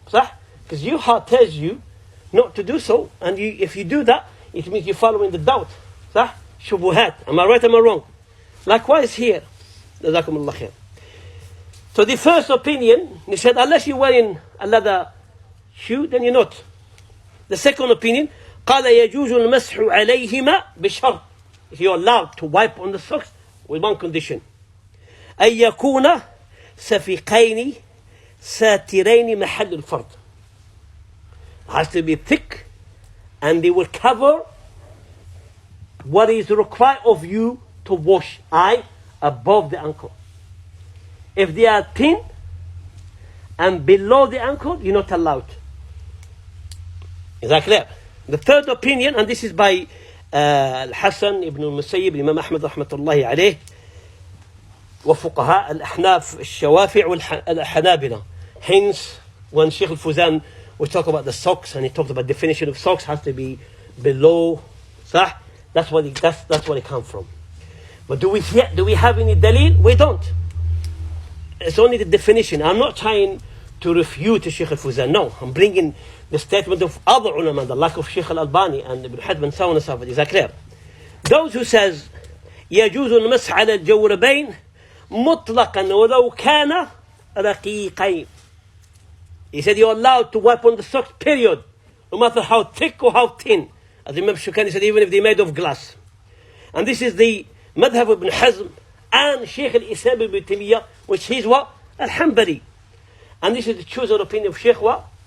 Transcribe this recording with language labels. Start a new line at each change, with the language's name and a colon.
English: Because your heart tells you not to do so. And if you do that, it means you're following the doubt. Shubuhat. Am I right, am I wrong? Likewise here. Jazaakumullahu Khayr. So the first opinion, he said, unless you're wearing a leather shoe, then you're not. The second opinion,
Arabic: قال يجوز المسح عليهما بشرط.
English: If you're allowed to wipe on the socks with one condition.
Arabic: أن يكون سفيقين ساترين محل الفرد.
English: It has to be thick and they will cover what is required of you to wash, above the ankle. If they are thin and below the ankle, you're not allowed. Is that clear? The third opinion, and this is by Al-Hasan ibn al-Musayyib, Imam Ahmad rahmatullahi alayh,
Arabic: وفقهاء الأحناف الشوافع والحنابلة.
English: Hence, when Shaykh al-Fuzan was talking about the socks, and he talked about definition of socks has to be below, that's what it comes from. But do we have any dalil? We don't. It's only the definition. I'm not trying to refute Shaykh al-Fuzan. No, I'm bringing the statement of other ulama, the like of Shaykh al-Albani and Ibn Hazm and so on and so forth. Is that clear? Those who says
Arabic: يجوز المسح على الجوربين مطلقا ولو كان رقيقين.
English: He said you're allowed to wipe on the socks, period, no matter how thick or how thin. As Imam Shukani said, even if they're made of glass. And this is the madhab of Ibn Hazm and Shaykh al-Islam ibn Taymiyyah, which is what? Al-Hanbali. And this is the chosen opinion of Shaykh what?